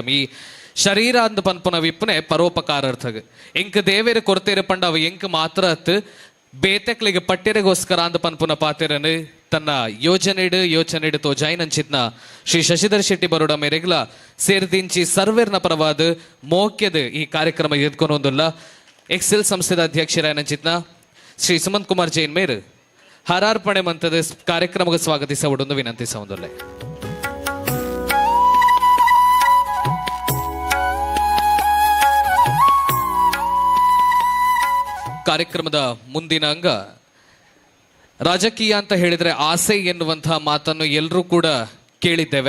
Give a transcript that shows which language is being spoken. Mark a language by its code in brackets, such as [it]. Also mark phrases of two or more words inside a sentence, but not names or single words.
[tcy] ಈ ಶರೀರ ಅಂದ್ ಪನ್ಪುನ ವಿಪ್ಪನೆ ಪರೋಪಕಾರಾರ್ಥಗೆ ಎಂಕ್ ದೇವೇರು ಕೊರತೆರೆ ಪಂಡ ಅವ ಎಂಕ್ ಮಾತ್ರ ಅತ್ ಬೇತೆಕ್ಲಿಗೆ ಪಟ್ಟೆರೆಗೋಸ್ಕರ ಅಂದ್ ಪನ್ಪುನ ಪಾತೆರನು ತನ್ನ ಯೋಚನೆಡು ತೋಜಾಯಿನ್ ಅಂಚಿತ್ನ ಶ್ರೀ ಶಶಿಧರ್ ಶೆಟ್ಟಿ ಬರೋಡ ಮೇರೆಗ್ಲ ಸೇರ್ದಿಂಚಿ ಸರ್ವೇರ್ನ ಪರವಾದ ಮೋಕ್ಯದ ಈ ಕಾರ್ಯಕ್ರಮ ಎದ್ಕೊನೊಂದುಲ್ಲ ಎಕ್ಸೆಲ್ ಸಂಸ್ಥೆದ ಅಧ್ಯಕ್ಷರಾಯನ ಅಂಚಿತ್ನ ಶ್ರೀ ಸುಮಂತ್ ಕುಮಾರ್ ಜೈನ್ ಮೇರ್ ಹಾರಾರ್ಪಣೆ ಮಂತದ ಕಾರ್ಯಕ್ರಮಕ್ಕೆ ಸ್ವಾಗತಿಸವುದೊಂದು ವಿನಂತಿಸವುದಿಲ್ಲ. [kn] ಕಾರ್ಯಕ್ರಮದ ಮುಂದಿನ ಅಂಗ ರಾಜಕೀಯ ಅಂತ ಹೇಳಿದ್ರೆ ಆಸೆ ಎನ್ನುವಂತಹ ಮಾತನ್ನು ಎಲ್ಲರೂ ಕೂಡ ಕೇಳಿದ್ದೇವೆ.